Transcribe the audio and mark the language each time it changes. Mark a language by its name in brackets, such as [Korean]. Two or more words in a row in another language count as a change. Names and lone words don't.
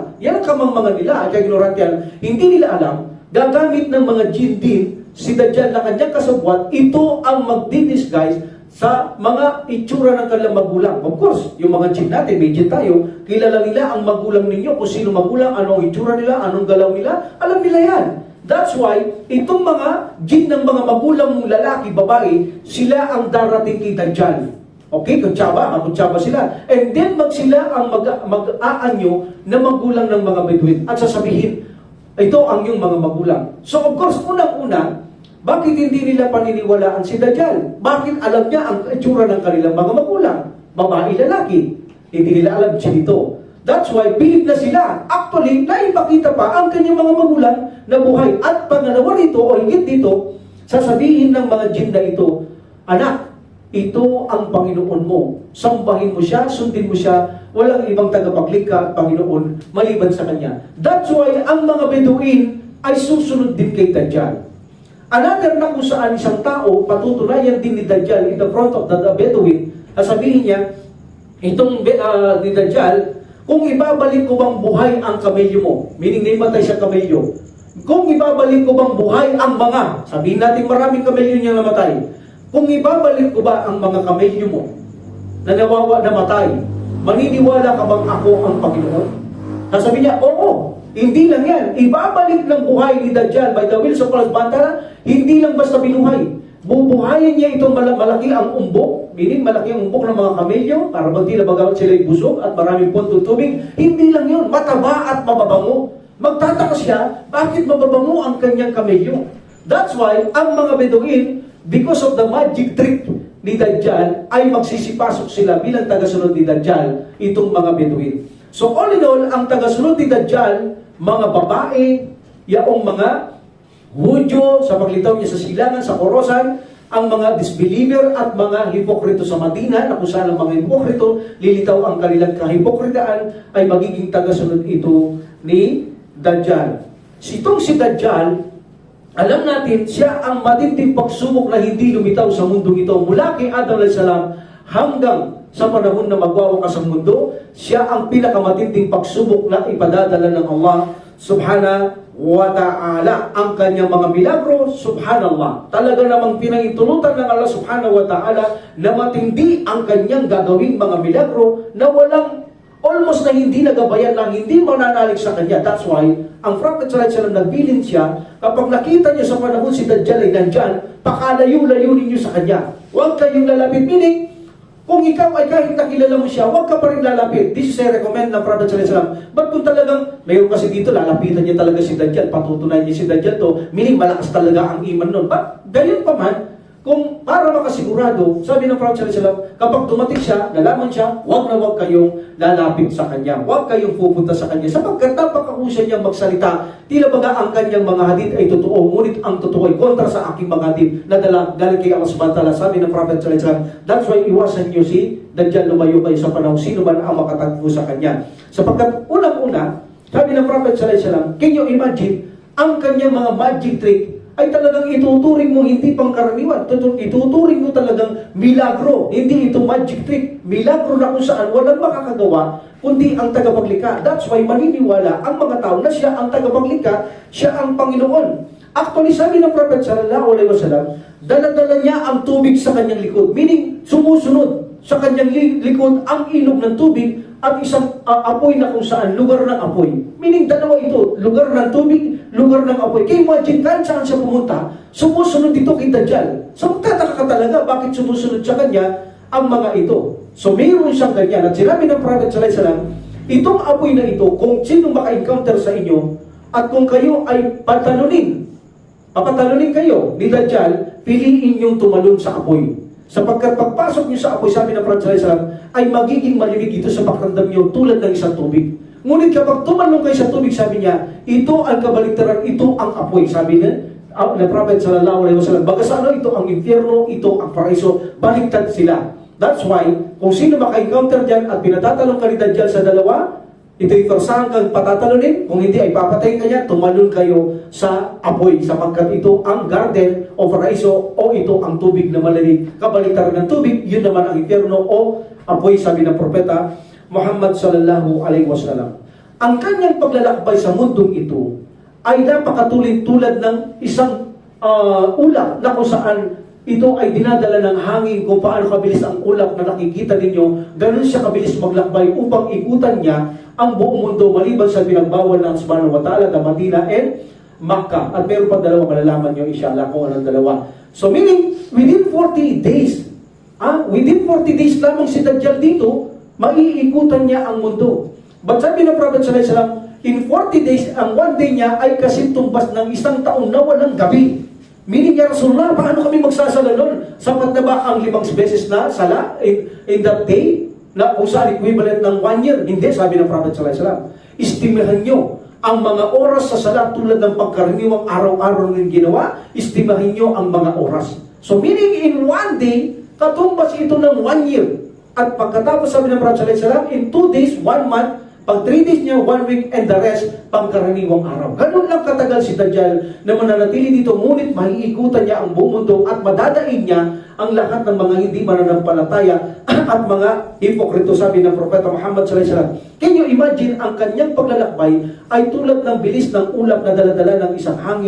[Filipino] Yan ang kamang-mga nila, at ignorant yan. Hindi nila alam, gagamit ng mga jinn din, si Dajjal na kanyang kasabwat, ito ang magdi-disguise sa mga itsura ng kanilang magulang. [English] Of course, [Filipino] yung mga jinn natin, may jinn tayo, kilala nila ang magulang ninyo, kung sino magulang, anong itsura nila, anong galaw nila, alam nila yan. [English] That's why, [Filipino] itong mga jinn ng mga magulang mong lalaki, babae, sila ang darating kay Dajjal. Okay, kutsaba sila. [English] And then, [Filipino] sila ang mag-aanyo na magulang ng mga Bedouin at sasabihin, ito ang yung mga magulang. [English] So, of course, [Filipino] unang-una, bakit hindi nila paniniwalaan si Dajjal? Bakit alam niya ang itsura ng kanilang mga magulang? Babae, lalaki. Hindi nila alam siya dito. [English] That's why, [Filipino] bilib na sila. Actually, naipakita pa ang kanyang mga magulang na buhay. At pangalawa rito, o higit dito, sasabihin ng mga jinn na ito, anak, ito ang Panginoon mo. Sambahin mo siya, sundin mo siya, walang ibang tagapaglikha at Panginoon maliban sa Kanya. [English] That's why [Filipino] ang mga Bedouin ay susunod din kay Dajjal. Another na kung saan isang tao, patutunayan din ni Dajjal [English] in the front of the [Filipino] Bedouin, sasabihin niya, itong ni Dajjal, kung ibabalik ko bang buhay ang kamelyo mo, meaning naimatay siya kamelyo, kung ibabalik ko bang buhay ang mga, sabihin natin maraming kamelyo niya namatay, kung ibabalik ko ba ang mga kamelyo mo na namatay, maniniwala ka bang ako ang Panginoon? Sasabihin niya, oo, hindi lang yan. Ibabalik ng buhay ni Dajjal [English] by the will of Allah [Arabic] سبحانه وتعالى, [Filipino] hindi lang basta binuhay. Bubuhayin niya itong malaki ang umbok, meaning malaki ang umbok ng mga kamelyo, para bang tila bagawat sila busog at maraming puntong tubig. Hindi lang yun, mataba at mababango. Magtataka siya, bakit mababango ang kanyang kamelyo? [English] That's why, [Filipino] ang mga Bedouin, [English] because of the magic trick [Filipino] ni Dajjal, ay magsisipasok sila bilang tagasunod ni Dajjal, itong mga Bedouin. [English] So all in all, [Filipino] ang tagasunod ni Dajjal, mga babae, yaong mga Hudyo, sa paglitaw niya sa silangan, sa korosan, ang mga disbeliever at mga hipokrito sa Madina, na kung saan ang mga hipokrito, lilitaw ang kanilang kahipokritaan, ay magiging tagasunod ito ni Dajjal. Si Dajjal, alam natin, siya ang matinding pagsubok na hindi lumitaw sa mundong ito. Mula kay Adam [Arabic] عليه السلام [Filipino] hanggang sa panahon na magwawakas ang mundo, siya ang pinakamatinding pagsubok na ipadadala ng Allah [Arabic] سبحانه وتعالى. [Filipino] Ang kanyang mga milagro, subhanallah. Talaga namang pinahintulutan ng Allah [Arabic] سبحانه وتعالى [Filipino] na matindi ang kanyang gagawing mga milagro na walang almost na hindi nagabayan, na hindi mananalig sa kanya. [English] That's why, [Filipino] ang Prophet [Arabic] صلى الله عليه وسلم [Filipino] nagbilin siya, kapag nakita niya sa panahon si Dajjal ay nandyan, pakalayo-layo ninyo sa kanya. Huwag kayong lalapit. Meaning, kung ikaw ay kahit nakilala mo siya, huwag ka pa rin lalapit. [English] This is a recommend [Filipino] ng Prophet [Arabic] صلى الله عليه وسلم. [Filipino] But kung talagang, mayroon kasi dito, lalapitan niya talaga si Dajjal, patutunayan niya si Dajjal to, meaning malakas talaga ang iman nun. But, gayon pa man, kung para makasigurado, sabi ng Prophet [Arabic] صلى الله عليه وسلم, [Filipino] kapag dumating siya, nalaman siya, huwag na huwag kayong lalapit sa kanya. Huwag kayong pupunta sa kanya. Sapagkat napakahusay niyang magsalita, tila baga ang kanyang mga hadith ay totoo, ngunit ang totoo ay kontra sa aking mga hadith na galing kay Allah [Arabic] سبحانه وتعالى. [Filipino] Sabi ng Prophet [Arabic] صلى الله عليه وسلم, [English] that's why [Filipino] iwasan niyo si Dajjal, lumayo kayo sa panahon sino man ang makatagpo sa kanya. Sapagkat unang-una, sabi ng Prophet [Arabic] صلى الله عليه وسلم, [English] can you imagine, [Filipino] ang kanyang mga [English] magic trick [Filipino] ay talagang ituturing mo hindi pangkaraniwan. Ituturing mo talagang milagro. Hindi ito [English] magic trick. [Filipino] Milagro na kung saan walang makakagawa kundi ang tagapaglikha. [English] That's why [Filipino] maniniwala ang mga tao na siya ang tagapaglikha, siya ang Panginoon. Actually, sabi ng Prophet [Arabic] صلى الله عليه وسلم, [Filipino] dala-dala niya ang tubig sa kanyang likod. Meaning, sumusunod sa kanyang likod ang ilog ng tubig at isang apoy na kung saan lugar ng apoy. Meaning, dalawa ito, lugar ng tubig, lugar ng apoy. Kaya imagine, kahit saan siya pumunta, sumusunod ito kay Dajjal. So magtataka ka talaga, bakit sumusunod sa kanya? ang mga ito. So mayroon siyang ganyan. At sinabi ng Prophet [Arabic] صلى الله عليه وسلم, [Filipino] itong apoy na ito, kung sino maka-encounter sa inyo, at kung kayo ay papatalunin kayo ni Dajjal, piliin niyong tumalon sa apoy. Sapagkat pagpasok niyo sa apoy, sabi ng Prophet [Arabic] صلى الله عليه وسلم, [Filipino] ay magiging malimig ito sa pakiramdam niyo tulad ng isang tubig. Ngunit kapag tumalon kayo sa tubig, sabi niya, ito ang kabaligtaran, ito ang apoy. Sabi niya, na Prophet [Arabic] صلى الله عليه وسلم, [Filipino] baga sa ano, ito ang impyerno, ito ang paraiso, baligtad sila. [English] That's why, [Filipino] kung sino maka-encounter dyan at pinatatalong ka ni Dajjal sa dalawa, ito'y persahan kang patatalunin, kung hindi ay papatayin ka niya, tumalon kayo sa apoy, sapagkat ito ang garden o paraiso o ito ang tubig na malamig. Kabaligtaran ng tubig, yun naman ang impyerno o apoy, sabi ng propeta Muhammad [Arabic] صلى الله عليه وسلم. [Filipino] Ang kanyang paglalakbay sa mundong ito ay napakatulad ng isang ulap na kung saan ito ay dinadala ng hangin. Kung paano kabilis ang ulap na nakikita ninyo, ganun siya kabilis maglakbay upang ikutan niya ang buong mundo maliban sa pinagbawal ng [Arabic] سبحانه وتعالى [Filipino] na Madina and Makkah. At meron pa dalawa, malalaman nyo [Arabic] إن شاء الله [Filipino] kung anong dalawa. So meaning, [English] within 40 days [Filipino] lamang si Dajjal dito, maiikutan niya ang mundo. But sabi ng Prophet [Arabic] صلى الله عليه وسلم, [English] in 40 days, [Filipino] ang [English] one day [Filipino] niya ay kasintumbas ng isang taon na walang gabi. Meaning, [Arabic] يا رسول الله, [Filipino] paano kami magsasala nun? Sapat na ba ang 5 beses na sala [English] in that day? [Filipino] Na kung saan equivalent ng [English] 1 year? [Filipino] Hindi, sabi ng Prophet [Arabic] صلى الله عليه وسلم. [Filipino] Istimahan nyo ang mga oras sa sala tulad ng pagkaraniwang araw-araw ng ginawa. Istimahin nyo ang mga oras. [English] So meaning, in 1 day, [Filipino] katumbas ito ng [English] 1 year. [Filipino] At pagkatapos, sabi ng Prophet [Arabic] صلى الله عليه وسلم, [English] in 2 days, 1 month, [Filipino] pag [English] 3 days [Filipino] niya, [English] 1 week, and the rest, [Filipino] pangkaraniwang araw. Ganun lang katagal si Dajjal na mananatili dito, ngunit maiikutan niya ang buong mundo at madadaig niya ang lahat ng mga hindi mananampalataya at mga hipokrito, sabi ng Propeta Muhammad [Arabic] صلى الله عليه وسلم. [English] Can you imagine, [Filipino] ang kanyang paglalakbay ay tulad ng bilis ng ulap na daladala ng isang hangin.